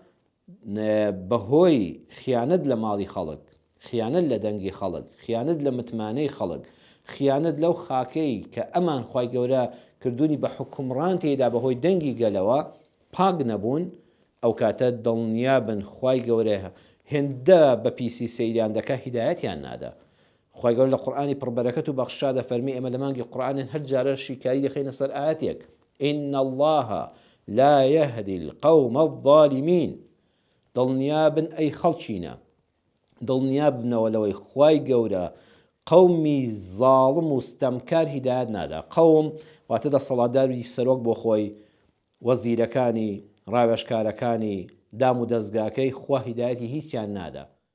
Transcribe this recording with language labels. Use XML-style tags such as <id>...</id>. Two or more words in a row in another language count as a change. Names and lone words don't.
<ckb>بەهۆی خیانەت لە ماڵی خەڵک خیانەت لە دەنگی خەڵک خیانەت لە متمانەی خەڵک خیانەت لەو خاکەی کە ئەمان خوای گەورە کردوونی بە حکومڕان تێدا بەهۆی دەنگی گەلەوە پاک نەبوون ئەو کاتە دڵنیا بن خوای گەورەیە هێندە بە پیسی سەیریان دەکە هیدایەتیان نادا. خوای گەورە لە قورئانی پڕبەرەکەت و بەخشا دەفەرمی ئێمە لە مانگی قورئانن هەر جارە شیکاری دەخینە سەر ئاەتێک</ckb> <ar>إن الله لا يهدي القوم الظالمين.</ar> <ckb>دڵنیا بن ئەی خەڵکینە، دڵنیا بنەوە لەوەی خوای گەورە قەومی زاڵم و ستەمکار هیدایەت نادا. قەوم واتە دەسەڵاتداری سەرۆک بۆ خۆی، وەزیرەکانی، ڕاوێژکارەکانی، دام و دەستگاکەی خوا هیدایەتی هیچیان نادا.</ckb>